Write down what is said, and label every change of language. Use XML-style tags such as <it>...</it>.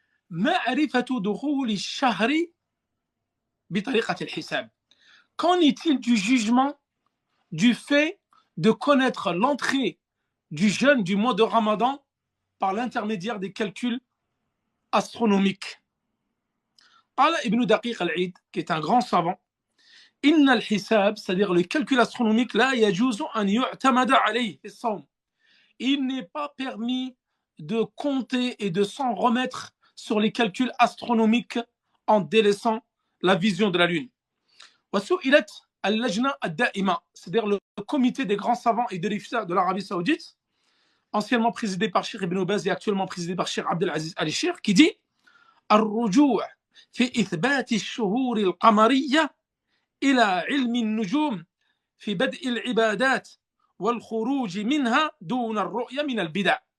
<ar>Ma'rifatu dukhul ash-shahri bi tariqati al-hisab.</ar> <fr>Qu'en est-il du jugement du fait de connaître l'entrée du jeûne du mois de Ramadan par l'intermédiaire des calculs astronomiques?</fr> <ar>قال ابن دقيق العيد,</ar> <fr>qui est un grand savant,</fr> <ar>إن الحساب,</ar> <fr>c'est-à-dire le calcul astronomique,</fr> <ar>لا يجوز أن يعتمد عليه في الصوم.</ar> <fr>Il n'est pas permis de compter et de s'en remettre sur les calculs astronomiques en délaissant la vision de la lune.</fr> <ar>وسئلت اللجنة الدائمة,</ar> <fr>c'est-à-dire le comité des grands savants et de l'IFTA de l'Arabie Saoudite, anciennement présidé par Cheikh Ibn Baz et actuellement présidé par Cheikh Abdelaziz Al-Cheikh, qui dit</fr> <ar>الرجوع في إثبات الشهور القمرية إلى علم النجوم في بدء العبادات والخروج منها دون الرؤية من البدع.</ar>